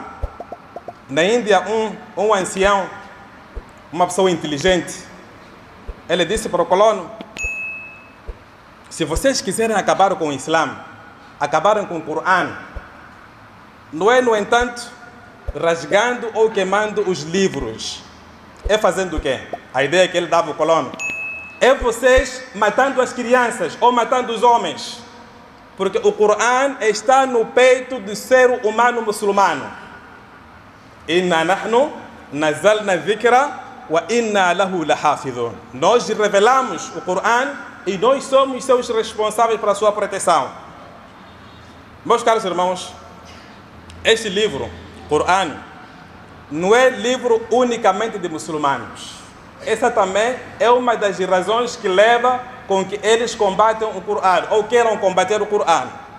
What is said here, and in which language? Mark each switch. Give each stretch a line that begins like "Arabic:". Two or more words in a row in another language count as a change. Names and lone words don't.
Portuguese: Na Índia, um ancião, uma pessoa inteligente, ele disse para o colono: se vocês quiserem acabar com o Islã, acabarem com o Corão, não é, no entanto, rasgando ou queimando os livros. É fazendo o quê? A ideia que ele dava ao colono é vocês matando as crianças ou matando os homens. Porque o Corão está no peito do ser humano muçulmano.
Arabic: إنا نحن نزلنا الذكر وإنا له لحافظون.
Portuguese: Nós revelamos o Corão e nós somos seus responsáveis para a sua proteção. Meus caros irmãos, este livro, Corão, não é livro unicamente de muçulmanos. Essa também é uma das razões que leva com que eles combatam o Corão ou queiram combater o Corão.